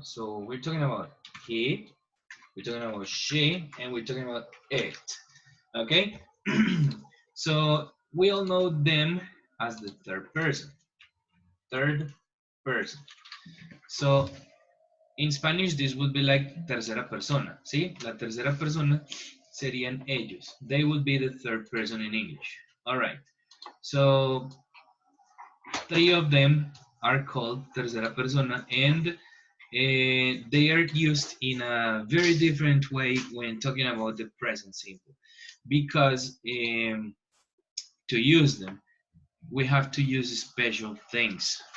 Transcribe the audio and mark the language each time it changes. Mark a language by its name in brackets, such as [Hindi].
[English] So we're talking about he, we're talking about she, and we're talking about it. Okay? So we all know them as the third person. Third person. So in Spanish, this would be like tercera persona. [Spanish] ¿Sí? La tercera persona serían ellos. [English] They would be the third person in English. All right. So three of them are called tercera persona, and they are used in a very different way when talking about the present simple, because to use them we have to use special things.